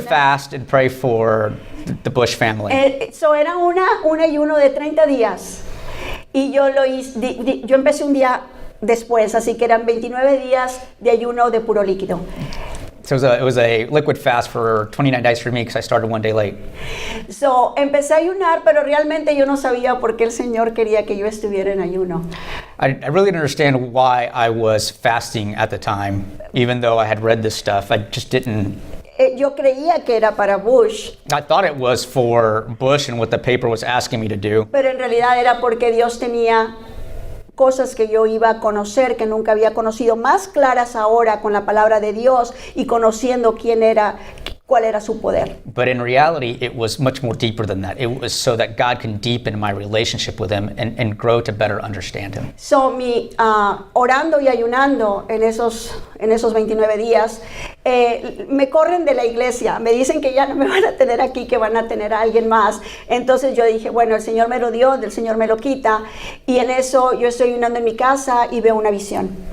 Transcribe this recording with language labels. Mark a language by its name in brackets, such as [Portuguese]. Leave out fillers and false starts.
[English] fast and pray for the Bush family. [Spanish] So era un ayuno de 30 días y yo lo hice, yo empecé un día después, así que eran 29 días de ayuno de puro líquido. [English] So it was a liquid fast for 29 days for me because I started one day late. [Spanish] So empecé a ayunar, pero realmente yo no sabía por qué el Señor quería que yo estuviera en ayuno. [English] I really didn't understand why I was fasting at the time, even though I had read this stuff. I just didn't. [Spanish] Yo creía que era para Bush, [English] I thought it was for Bush and what the paper was asking me to do. [Spanish] pero en realidad era porque Dios tenía cosas que yo iba a conocer, que nunca había conocido, más claras ahora con la palabra de Dios y conociendo quién era, cuál era su poder. [English] But in reality, it was much more deeper than that. It was so that God can deepen my relationship with Him and grow to better understand Him. [Spanish] So, orando y ayunando en esos 29 días, me corren de la iglesia, me dicen que ya no me van a tener aquí, que van a tener a alguien más. Entonces yo dije, bueno, el Señor me lo dio, del Señor me lo quita, y en eso yo estoy ayunando en mi casa y veo una visión.